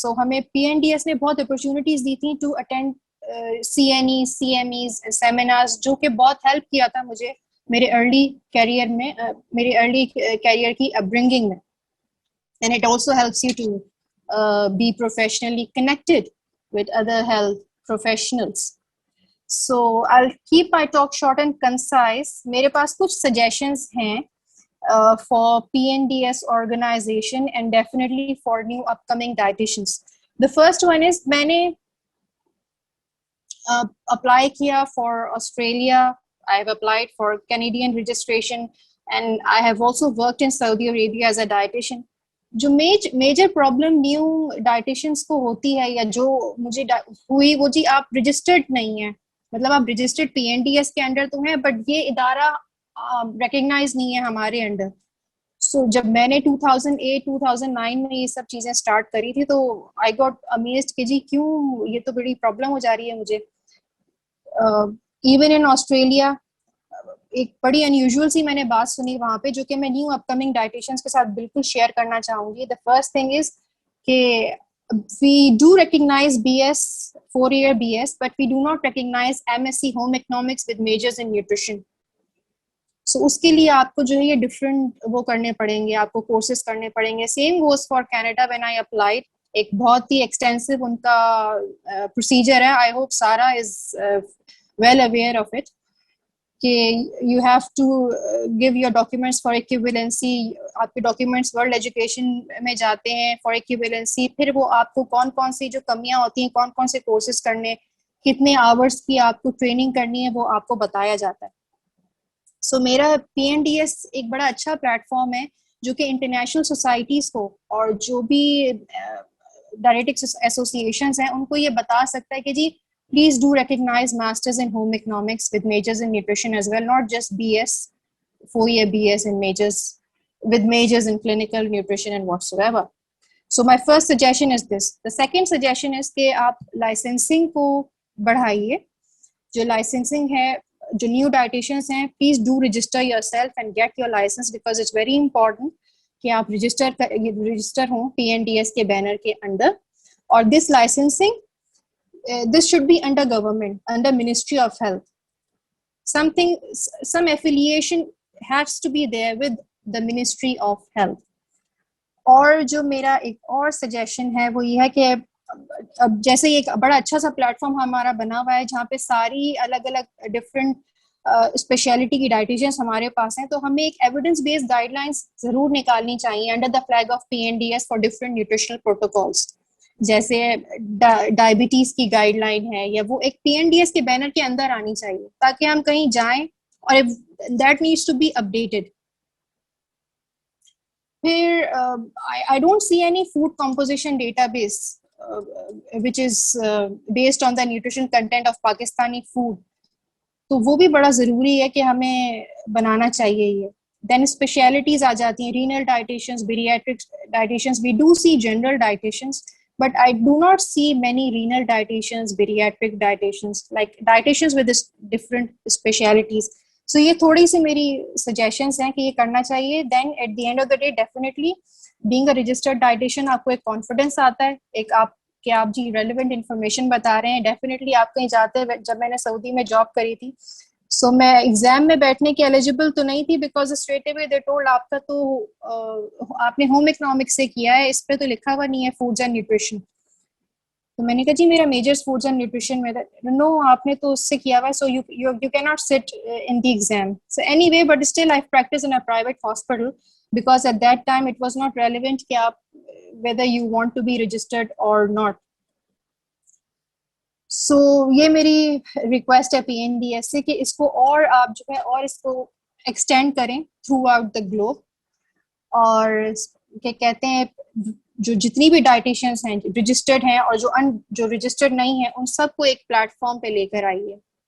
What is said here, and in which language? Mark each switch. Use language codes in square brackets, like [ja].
[hi] So हमें PNDS ने बहुत opportunities दी थी to attend CNE, CMEs, seminars, जो कि बहुत help किया था मुझे मेरे early career में, मेरे early career की upbringing में. [en] And it also helps you to be professionally connected with other health professionals. So I'll keep my talk short and concise. [hi] मेरे पास कुछ suggestions हैं [en] for PNDS organization and definitely for new upcoming dietitians. The first one is मैंने apply किया for Australia. I have applied for Canadian registration and I have also worked in Saudi Arabia as a dietitian. [hi] जो major problem new dietitians को होती है या जो मुझे हुई वो जी आप रजिस्टर्ड नहीं है, मतलब आप रजिस्टर्ड PNDS के अंडर तो हैं बट ये इदारा रिकग्नाइज नहीं है हमारे अंडर. सो जब मैंने 2008-2009 में ये सब चीजें स्टार्ट करी थी तो आई गॉट अमेज्ड कि जी क्यों ये तो बड़ी प्रॉब्लम हो जा रही है मुझे. इवन इन ऑस्ट्रेलिया एक बड़ी अनयूजुअल सी मैंने बात सुनी वहाँ पे, जो कि मैं न्यू अपकमिंग डाइटिशियंस के साथ बिल्कुल शेयर करना चाहूंगी. द फर्स्ट थिंग इज कि [en] we do recognize BS, 4-year BS, but we do not recognize MSc Home Economics with majors in nutrition. [hi] So उसके लिए आपको जो है ये different वो करने पड़ेंगे, आपको courses करने पड़ेंगे. [en] Same goes for Canada when I applied. [hi] एक बहुत ही extensive उनका procedure है. [en] I hope Sara is well aware of it. [hi] कि you have to give your documents for equivalency. आपके documents world education में जाते हैं for equivalency. फिर वो आपको कौन कौन सी जो कमियां होती हैं, कौन कौन से courses करने, कितने hours की आपको training करनी है, वो आपको बताया जाता है. So मेरा PNDS एक बड़ा अच्छा प्लेटफॉर्म है जो कि इंटरनेशनल सोसाइटीज़ को और जो भी डायरेटिक्स एसोसिएशंस हैं उनको ये बता सकता है कि जी [en] please do recognize masters in home economics with majors in nutrition as well, not just BS, 4-year BS in majors, with majors in clinical nutrition [hi] and whatsoever. [en] So my first suggestion is this. The second suggestion is कि [hi] आप licensing को बढ़ाइए. [en] जो licensing है, जो new dietitians हैं, please do register yourself and get your license because it's very important कि आप register हों PNDS के banner के under. और this licensing, this should be under government, under Ministry of Health. Some affiliation has to be there with the Ministry of Health. [hi] और जो मेरा एक और suggestion है वो ये है कि अब जैसे एक बड़ा अच्छा सा प्लेटफॉर्म हमारा बना हुआ है जहाँ पे सारी अलग अलग डिफरेंट स्पेशलिटी की डाइटिशियंस हमारे पास हैं, तो हमें एक एविडेंस बेस्ड गाइडलाइंस जरूर निकालनी चाहिए under the flag of PNDS for different nutritional protocols. जैसे डायबिटीज की गाइडलाइन है या वो एक PNDS के बैनर के अंदर आनी चाहिए ताकि हम कहीं जाएं और that needs to be updated. [en] फिर I don't see any food composition database which is based on the nutrition content of Pakistani food. [hi] तो वो भी बड़ा ज़रूरी है कि हमें बनाना चाहिए ये. [en] Then specialities आ जाती हैं, renal dietitians, bariatric dietitians. We do see general dietitians, but I do not see many renal dietitians, bariatric dietitians, like dietitians with this different specialities. [hi] So ये थोड़ी सी मेरी suggestions हैं कि ये करना चाहिए. [en] Then at the end of the day, definitely being a registered dietitian [hi] आपको एक confidence आता है, एक कि आप जी relevant information बता रहे हैं. Definitely आप कहीं जाते हैं, जब मैंने सऊदी में जॉब करी थी, so मैं एग्जाम में बैठने की एलिजिबल तो नहीं थी because straight away they told आपका तो आपने होम इकोनॉमिक्स से किया है, इस पे तो लिखा हुआ नहीं है फूड्स एंड न्यूट्रिशन. तो मैंने कहा जी मेरा मेजर्स फूड्स एंड न्यूट्रिशन में. नो, आपने तो उससे किया हुआ है, [en] So you cannot sit in the exam. So anyway, but still I practice in a private hospital because at that time it was not relevant कि आप whether you want to be registered or not. [hi] So ये मेरी request है PNDS से कि इसको और आप जो है और इसको एक्सटेंड करें थ्रू आउट द ग्लोब. और क्या कहते हैं, जो जितनी भी डाइटिशियंस हैं रजिस्टर्ड हैं और जो रजिस्टर्ड नहीं है उन सबको एक प्लेटफॉर्म पे लेकर आइए.